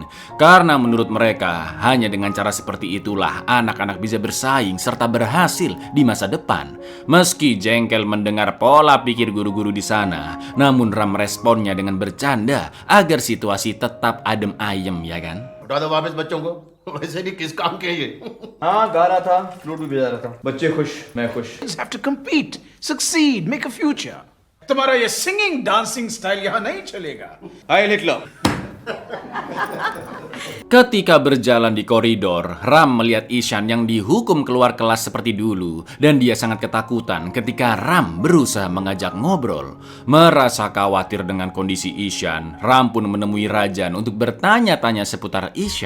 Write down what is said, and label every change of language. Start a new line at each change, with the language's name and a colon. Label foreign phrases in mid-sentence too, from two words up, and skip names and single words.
Indonesian: Karena menurut mereka, hanya dengan cara seperti itulah anak-anak bisa bersaing serta berhasil di masa depan. Meski jengkel mendengar pola pikir guru-guru di sana, namun Ram responnya dengan bercanda agar situasi tetap adem ayem, ya kan?
Hindi: उठा दो वापस बच्चों को। वैसे नहीं किस काम के ये? हाँ गा रहा था, फ्लूट भी बजा रहा था। बच्चे खुश, मैं खुश।
English: have to compete, succeed, make a future.
Hindi: तुम्हारा ये
English: singing dancing style
Hindi: यहाँ नहीं चलेगा। आए लिख लो।
Indonesian: Ketika berjalan di koridor, Ram melihat Ishan yang dihukum keluar kelas seperti dulu dan dia sangat ketakutan ketika Ram berusaha mengajak ngobrol. Merasa khawatir dengan kondisi Ishan, Ram pun menemui Rajan untuk bertanya-tanya seputar Ishan.